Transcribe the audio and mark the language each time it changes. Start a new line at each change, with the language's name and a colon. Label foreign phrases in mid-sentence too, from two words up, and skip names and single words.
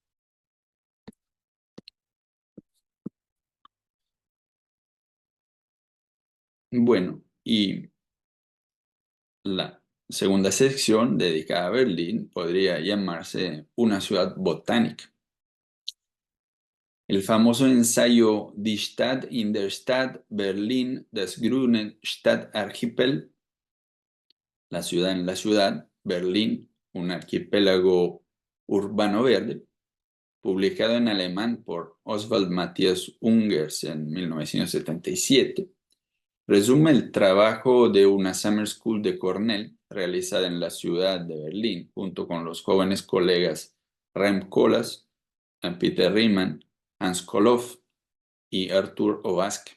Spanish: Bueno, y la segunda sección, dedicada a Berlín, podría llamarse Una ciudad botánica. El famoso ensayo Die Stadt in der Stadt, Berlin, das grüne Stadtarchipel, la ciudad en la ciudad, Berlín, un archipiélago urbano verde, publicado en alemán por Oswald Matthias Ungers en 1977, resume el trabajo de una Summer School de Cornell realizada en la ciudad de Berlín junto con los jóvenes colegas Rem Koolhaas, Peter Riemann, Hans Koloff y Arthur Obaske.